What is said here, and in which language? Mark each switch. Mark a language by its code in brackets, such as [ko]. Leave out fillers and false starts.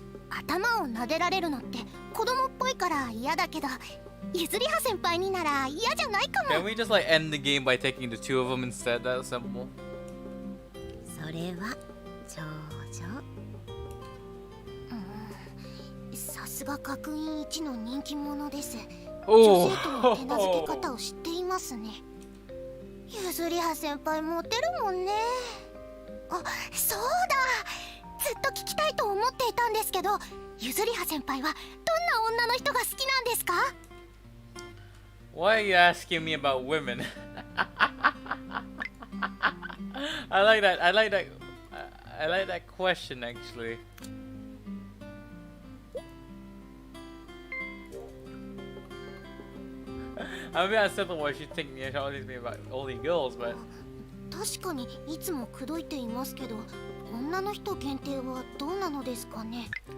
[ja] 頭を撫でられるのって子供っぽいから嫌だけど、ゆずりは先輩になら嫌じゃないかも。 [en] Can we just like end the game by taking the two of them instead? That's simple. [ja] それは長女。さすが学院一の人気者です。 [en] Oh. [ja] 女性との手なずけ方を知っていますね。ゆずりは先輩モテるもんね。あ、そうだ、ずっと聞きたいと思っていたんですけど、ゆずりは先輩はどんな女の人が好きなんですか？ [en] Why are you asking me about women? I like that. I like that. I like that question actually. I mean, that's simple why she's thinking she always me about only girls, but [ja] 確かにいつも口説いていますけど、女の人限定はどうなのですかね。